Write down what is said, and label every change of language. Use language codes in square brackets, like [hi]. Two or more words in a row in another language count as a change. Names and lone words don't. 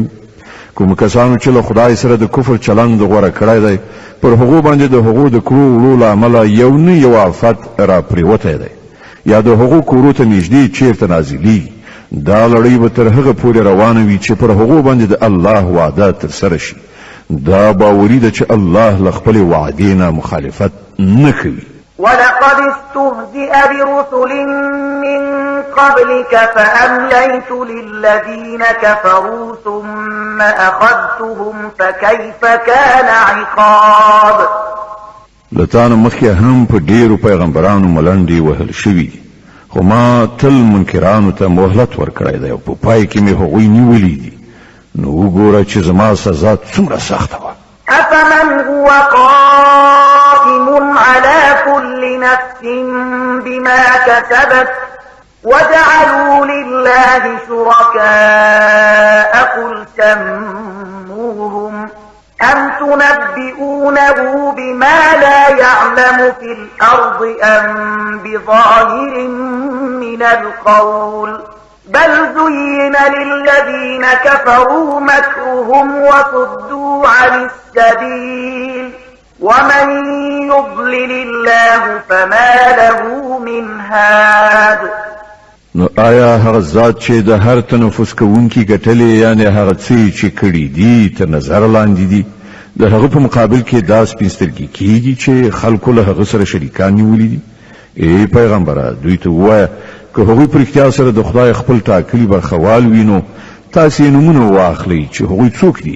[ps] کوم کسانو چې له خدای سره د کفر چلند غوره کړی دی پر هغو باندې د هغو د کړو وړو له امله یو نه یو آفت را پرېوتی دی یا د هغو کورو ته نږدې چیرته نازلېږي. دا لړۍ به تر هغه پورې روانه وي چې پر هغو باندې د الله وعده ترسره شي. دا باوري ده چې الله له خپلې وعدې نه مخالفت نه کوي. [ar] ولقد استهزئ برسل من قبلك فأمليت للذين كفروا ثم أخذتهم فكيف كان عقاب. [ps] لتان مخکې هم په ډیرو پیغمبرانو ملنډې وهل شوي خو ما تل منکرانو ته مهلت ورکړی دی او په پای کې مې هغوی نیولي دي. نو وګوره چې زما سزا څومره سخته وه. [ar] أفمن هو قائم على كل نفس بما كسبت وجعلوا لله شركاء قل سموهم أم تنبئونه بما لا يعلم في الأرض أم بظاهر من القول بل زين للذين كفروا مكرهم وصدوا عن السبيل ومن يضلل الله فما له من هاد. [ps] نو آیا هغه ذات چې د هر تنفس کوونکی ګټلې یعنی هغه څه چې کړي دي تر نظر لاندې دي د هغه په مقابل کې دا سپینسترګي کیږي چې خلکو له هغه سره شریکان نیولې دي؟ ای پیغمبره دوی ته وایه که هغوی پر اختیار سره د خدای خپل ټاکلي برخوال وینو تاسې نومونه واخلئ چې هغوی څوک دي.